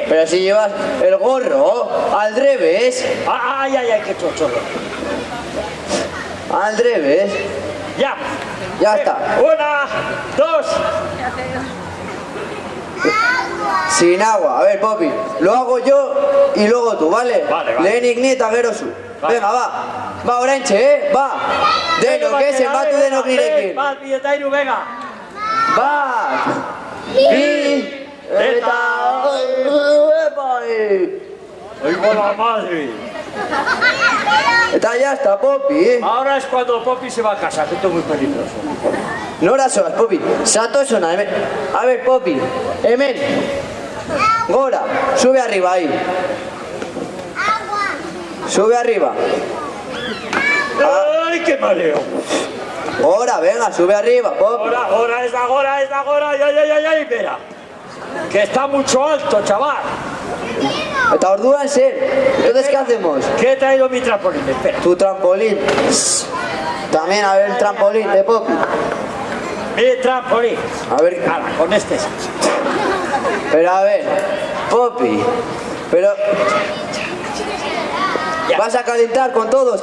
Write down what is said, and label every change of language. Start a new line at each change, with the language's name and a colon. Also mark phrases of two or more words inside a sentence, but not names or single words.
Spanish: pero si llevas el gorro al revés, Ay, qué chocholo. al revés. Ya. Ya está. 1, 2. Sin agua. A ver, Poppy, lo hago yo y luego tú, ¿vale? Vale.
Basque: Lehenik ni eta gero zu.
Spanish: Vale. Venga, va. Va,
Basque: Oraintxe, va. Denok, zenbatu denok nirekin. Bat, bi eta hiru, venga. Bat, bi, eta...
Spanish: Oigo la madre. Eta ya está, Poppy. Ahora es cuando Poppy se va a casa, que esto es muy peligroso.
Basque: Nora zoaz, Poppy. Zatozona, hemen.
Spanish: A ver,
Basque: Poppy. Hemen. Gora.
Spanish: Sube arriba, ahí. Sube arriba. ¡Ay, qué mareo! Gora, venga, sube arriba, Poppy. Ahora, es ahora. Ay, mira. Que está mucho alto, chaval.
Basque: Eta orduan zer.
Spanish: Entonces, ¿qué hacemos? Que he traído mi trampolín, espera. Tu trampolín. También a ver el trampolín de Poppy. Mi trampolín. A ver, Ahora, con este. pero a ver, Poppy. Pero... ¿Vas a calentar con todos?